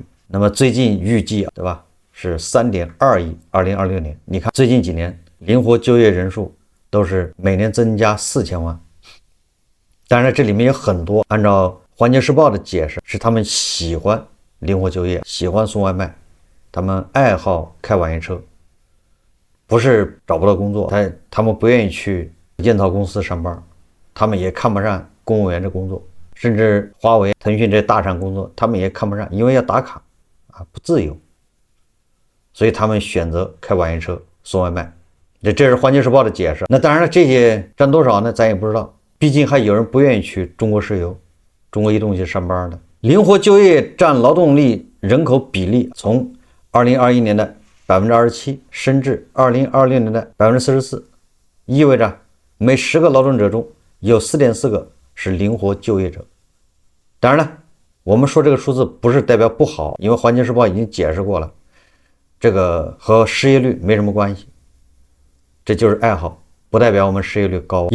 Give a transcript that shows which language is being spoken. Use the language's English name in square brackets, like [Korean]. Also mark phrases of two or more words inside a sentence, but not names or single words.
[Chinese] 那麼最近預計對吧，是3.2億，2026年。你看最近幾年靈活就業人數都是每年增加4000萬，當然這裡面有很多，按照環球時報的解釋，是他們喜歡靈活就業，喜歡送外賣，他們愛好開網約車，不是找不到工作，他們不願意去建造公司上班，他們也看不上公務員的工作，甚至華為、騰訊這大廠工作，他們也看不上，因為要打卡不自由，所以他們選擇開网约車送外賣。这是环球时报的解釋。那當然了，這些占多少呢？咱也不知道。畢竟還有人不願意去中国石油、中国移动去上班的。灵活就業占勞動力人口比例從2021年的27%升至2026年的44%，意味着每10 個勞動者中有4.4個是靈活就業者。當然了，我們說這個數字不是代表不好，因為環球時報已經解釋過了，這個和失業率沒什麼關係，這就是愛好，不代表我們失業率高。